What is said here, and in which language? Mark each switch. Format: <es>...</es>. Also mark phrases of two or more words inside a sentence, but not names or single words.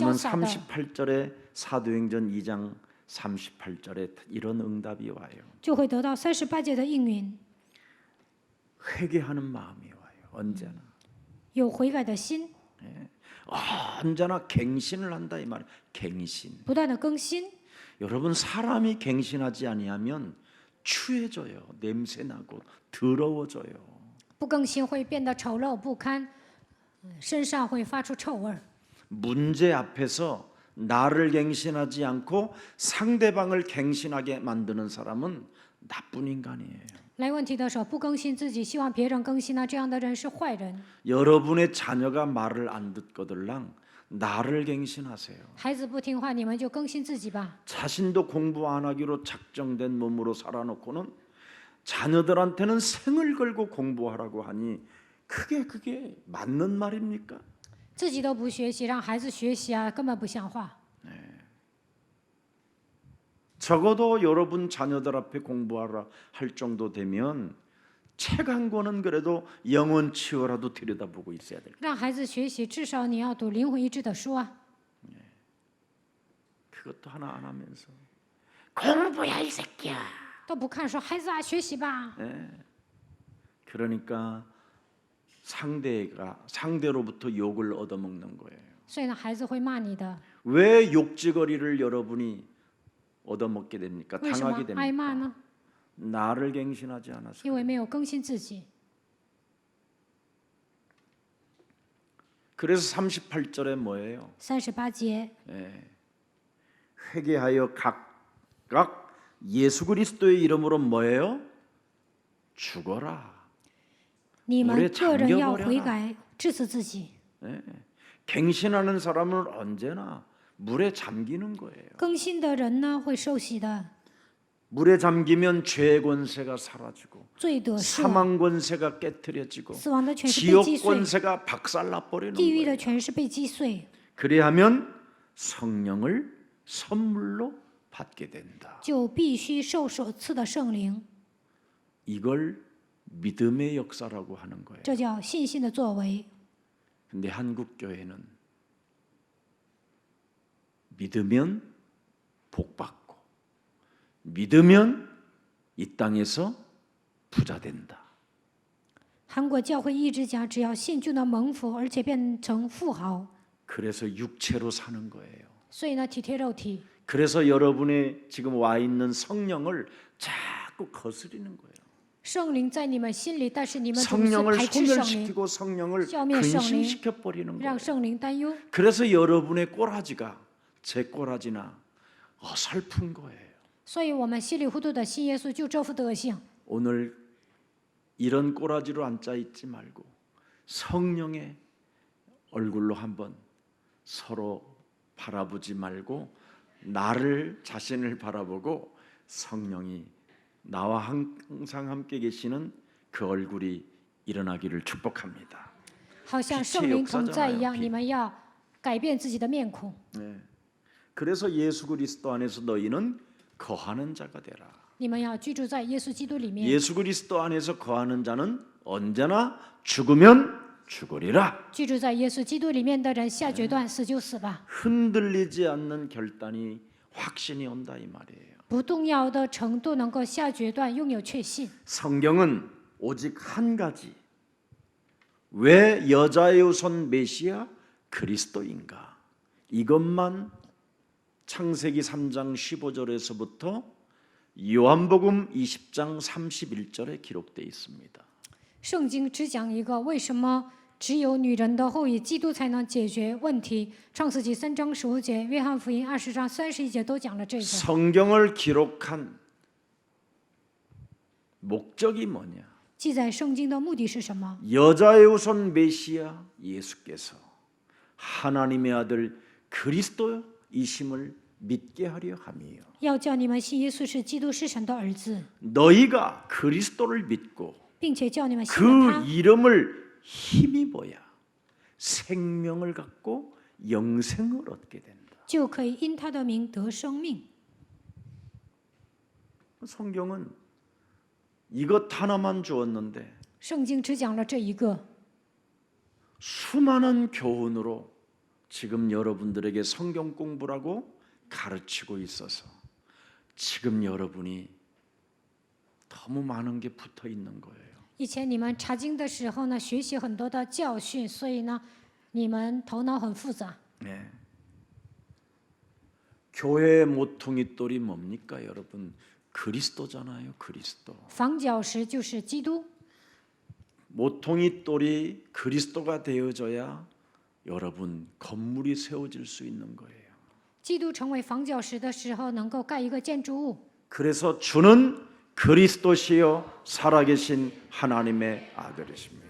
<ko>그러면</ko> <zh>洒的。</zh> <ko>38절에 사도행전 2장 38절에 이런 응답이 와요.</ko> <zh>就会得到38节的应允，</zh> <ko>회개하는 마음이 와요. 언제나.</ko> <zh>有悔改的心，</zh> <ko>언제나 갱신을 한다 이 말이에요. 갱신.</ko> <zh>不断的更新。</zh> <ko>여러분 사람이 갱신하지 아니하면 추해져요. 냄새 나고 더러워져요.</ko> <zh>不更新会变得丑陋不堪，身上会发出臭味儿。</zh> <ko>문제 앞에서 나를 갱신하지 않고 상대방을 갱신하게 만드는 사람은 나쁜 인간이에요.</ko> <zh>来问题的时候不更新自己，希望别人更新呢，这样的人是坏人。</zh> <ko>여러분의 자녀가 말을 안 듣거들랑 나를 갱신하세요.</ko> <zh>孩子不听话，你们就更新自己吧。</zh> <ko>자신도 공부 안 하기로 작정된 몸으로 살아놓고는 자녀들한테는 생을 걸고 공부하라고 하니 그게 맞는 말입니까?</ko> <zh>自己都不学习，让孩子学习啊，根本不像话。</zh> <ko>적어도 여러분 자녀들 앞에 공부하라 할 정도 되면 책 한 권은 그래도 영혼 치유라도 들여다보고 있어야 될 거예요.</ko> <zh>让孩子学习，至少你要读灵魂医治的书啊。</zh> <ko>그것도 하나 안 하면서 공부야 이 새끼야.</ko> <zh>都不看说孩子啊，学习吧。</zh> <ko>그러니까 상대로부터 욕을 얻어먹는 거예요.</ko> <zh>所以呢，孩子会骂你的。</zh> <ko>왜 욕지거리를 여러분이 얻어먹게 됩니까?</ko> <zh>为什么</zh> <ko>당하게</ko> <zh>挨骂</zh> <ko>됩니까?</ko> <zh>呢？</zh> <ko>나를 갱신하지 않았어요.</ko> <zh>因为没有更新自己。</zh> <ko>그래서 38절에 뭐예요?</ko> <zh>38节，</zh> <ko>회개하여 각각 예수 그리스도의 이름으로 뭐예요? 죽어라.</ko> <zh>你们</zh> <ko>물에</ko> <zh>个人要</zh> <ko>잠겨버려라</ko> <zh>悔改，治死自己。</zh> <ko>갱신하는 사람은 언제나 물에 잠기는 거예요.</ko> <zh>更新的人呢，会受洗的，</zh> <ko>물에 잠기면 죄의 권세가 사라지고</ko> <zh>罪得赦，</zh> <ko>사망 권세가 깨트려지고</ko> <zh>死亡的权势被</zh> <ko>지옥</ko> <zh>击碎，</zh> <ko>권세가 박살나 버리는</ko> <zh>地狱</zh> <ko>거예요.</ko> <zh>的权势被击碎，</zh> <ko>그래야면 성령을 선물로 받게 된다.</ko> <zh>就必须受所赐的圣灵，</zh> <ko>이걸 믿음의 역사라고 하는 거예요.</ko> <zh>这叫信心的作为。</zh> <ko>근데 한국 교회는 믿으면 복 받고 믿으면 이 땅에서 부자 된다.</ko> <zh>韩国教会一直讲，只要信就能蒙福，而且变成富豪。</zh> <ko>그래서 육체로 사는 거예요.</ko> <zh>所以呢，体贴肉体。</zh> <ko>그래서 여러분의 지금 와 있는 성령을 자꾸 거스리는 거예요.</ko> <zh>圣灵在你们心里，但是你们总是</zh> <ko>성령을</ko> <zh>排斥圣灵，</zh> <ko>소멸시키고 성령을</ko> <zh>消灭圣灵，</zh> <ko>근심시켜 버리는 거예요.</ko> <zh>让圣灵担忧。</zh> <ko>그래서 여러분의 꼬라지가 제 꼬라지나 어설픈 거예요.</ko> <zh>所以我们稀里糊涂的信耶稣，就这副德行。</zh> <ko>오늘 이런 꼬라지로 앉아 있지 말고 성령의 얼굴로 한번 서로 바라보지 말고 나를 자신을 바라보고 성령이 나와 항상 함께 계시는 그 얼굴이 일어나기를 축복합니다.</ko> <zh>好像圣灵同在一样，你们要改变自己的面孔。</zh> <ko>네. 그래서 예수 그리스도 안에서 너희는 거하는 자가 되라.</ko> <zh>你们要居住在耶稣基督里面。</zh> <ko>예수 그리스도 안에서 거하는 자는 언제나 죽으면 죽으리라.</ko> <zh>居住在耶稣基督里面的人，下决断，死就死吧。</zh> <ko>흔들리지 않는 결단이 확신이 온다 이 말이에요.</ko> <zh>不动摇的程度能够下决断，拥有确信。</zh> <ko>성경은 오직 한 가지. 왜 여자의 우선 메시아 그리스도인가? 이것만 창세기 3장 15절에서부터 요한복음 20장 31절에 기록되어 있습니다.</ko> <zh>圣经只讲一个，为什么只有女人的后裔基督才能解决问题？创世纪3章15节，约翰福音20章31节都讲了这个。</zh> <ko>성경을 기록한 목적이 뭐냐?</ko> <zh>记载圣经的目的是什么？</zh> <ko>여자의 우선 메시아 예수께서 하나님의 아들 그리스도이심을 믿게 하려 함이요.</ko> <zh>要叫你们信耶稣是基督是神的儿子，</zh> <ko>너희가 그리스도를 믿고</ko> <zh>并且叫你们信了</zh> <ko>그</ko> <zh>他，</zh> <ko>이름을 힘입어야 생명을 갖고 영생을 얻게 된다.</ko> <zh>就可以因他的名得生命。</zh> <ko>성경은 이것 하나만 주었는데</ko> <zh>圣经只讲了这一个，</zh> <ko>수많은 교훈으로 지금 여러분들에게 성경 공부라고 가르치고 있어서 지금 여러분이 너무 많은 게 붙어 있는 거예요.</ko> <zh>以前你们查经的时候呢，学习很多的教训，所以呢，你们头脑很复杂。</zh> <ko>네. 교회의 모퉁이 돌이 뭡니까, 여러분? 그리스도잖아요, 그리스도.</ko> <zh>房角石就是基督，</zh> <ko>모퉁이 돌이 그리스도가 되어져야 여러분 건물이 세워질 수 있는 거예요.</ko> <zh>基督成为房角石的时候，能够盖一个建筑物。</zh> <ko>그래서 주는 그리스도시요 살아계신 하나님의 아들이십니다.</ko>